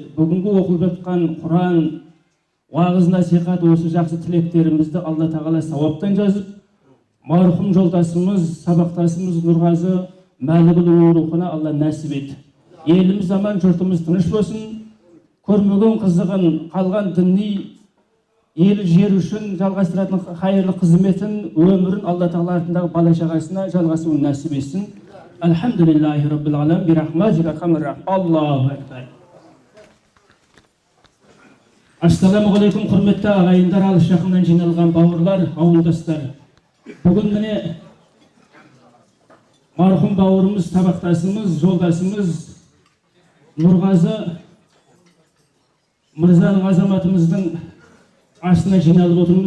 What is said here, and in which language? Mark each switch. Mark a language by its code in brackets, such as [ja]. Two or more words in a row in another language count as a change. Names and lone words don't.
[kk] Бүгінгі оқылып жатқан Құран, уағыз насихат, осы жақсы тілектерімізді Алла тағала сауаптан жазып, мархум жолдасымыз, сабақтасымыз Нұрғазы Мәлікұлының рухына Алла нәсіп ет. Еліміз аман, жұртымыз тыныш болсын, көрмеген қызығын, қалған діни ел жер үшін жалғастыратын хайырлы қызметін, өмірін Алла тағала артындағы бала шағасына жалғасуын нәсіп етсін. [ar] الحمد لله رب العالم، برحمتك أرحم الرحيم. الله أكبر. السلام عليكم, [kk] құрметті ағайындар, алыс жақыннан жиналған бауырлар, ауылдастар. Бүгін міне мархум бауырымыз, сабақтасымыз, жолдасымыз Нұрғазы Мырзаның азаматымыздың асына жиналып отырмыз.